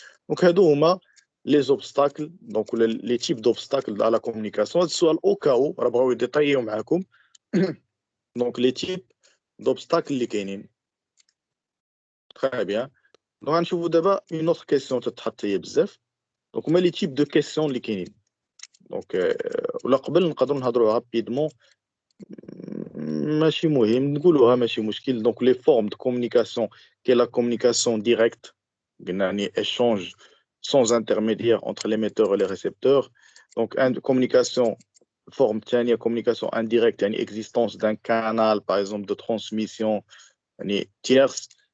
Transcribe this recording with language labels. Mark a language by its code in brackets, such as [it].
[fr] Donc, les obstacles, donc les types d'obstacles à la communication, soit au cas où, on va détailler. Donc, les types d'obstacles les كاينين. Très bien. Donc, on va d'abord une autre question [ar] تتحطي بزاف. [fr] Donc, on a les types de questions les كاينين. [ar] Donc, ولا قبل نقدروا نهضروا rapidement. ماشي مهم نقولوها ماشي مشكل. [fr] Donc, les formes de communication, qui est la communication directe, يعني échange sans intermédiaire entre l'émetteur et les récepteurs. Donc, une communication forme ثانية communication indirecte, يعني existence d'un canal, par exemple, de transmission يعني tierce.